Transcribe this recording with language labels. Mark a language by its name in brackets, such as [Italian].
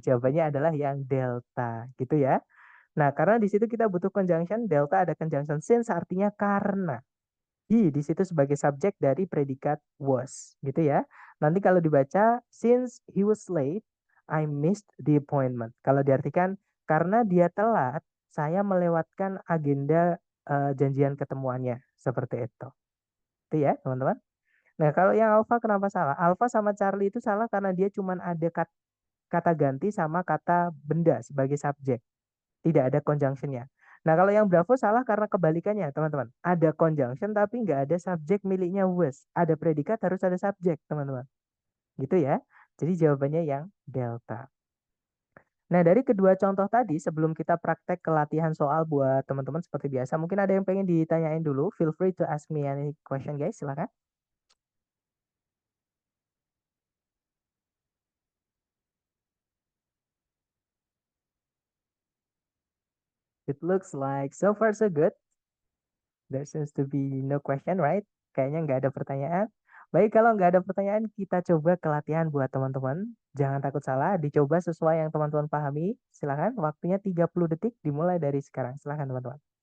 [Indonesian] Jawabannya adalah yang delta, gitu ya. Nah, karena di situ kita butuh conjunction, delta ada conjunction since artinya karena. He di situ sebagai subjek dari predikat was, gitu ya. Nanti kalau dibaca, [English] since he was late, I missed the appointment. [Indonesian] Kalau diartikan, karena dia telat, saya melewatkan agenda janjian ketemuannya. Seperti itu. Itu ya, teman-teman. Nah, kalau yang alpha kenapa salah? Alpha sama Charlie itu salah karena dia cuma ada kata ganti sama kata benda sebagai subjek. Tidak ada conjunctionnya. Nah, kalau yang Bravo salah karena kebalikannya, teman-teman. Ada conjunction tapi nggak ada subjek miliknya was. Ada predikat harus ada subjek, teman-teman. Gitu ya. Jadi jawabannya yang delta. Nah, dari kedua contoh tadi, sebelum kita praktek ke latihan soal buat teman-teman seperti biasa, mungkin ada yang pengen ditanyain dulu. [English] Feel free to ask me any question, guys. [Indonesian] Silakan. [English] It looks like so far so good. There seems to be no question, right? [Indonesian] Kayaknya nggak ada pertanyaan. Baik, kalau nggak ada pertanyaan, kita coba ke latihan buat teman-teman. Jangan takut salah, dicoba sesuai yang teman-teman pahami. Silakan, waktunya 30 detik dimulai dari sekarang. Silakan, teman-teman.